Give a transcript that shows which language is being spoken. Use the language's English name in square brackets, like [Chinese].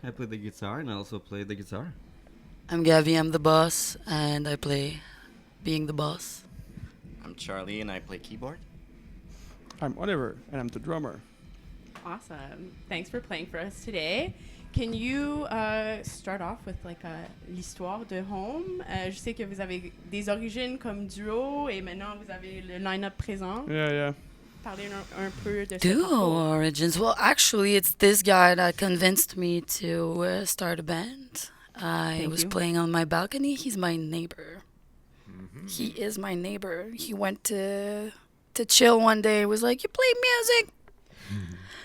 [English] I play the guitar and I also play the guitar. I'm Gabby. I'm the boss, and I play being the boss. I'm Charlie and I play keyboard. I'm Oliver, and I'm the drummer. Awesome. Thanks for playing for us today. Can you start off with [French] l'histoire de Haum? Je sais que vous avez des origines comme duo et maintenant vous avez le line-up présent. [English] Yeah. [French] Parlez un peu de [English] Duo origins. Well, actually, it's this guy that convinced me to start a band. I was playing on my balcony. He's my neighbor. Mm-hmm. He is my neighbor. He went to chill one day. Was like, "You play music." Mm-hmm.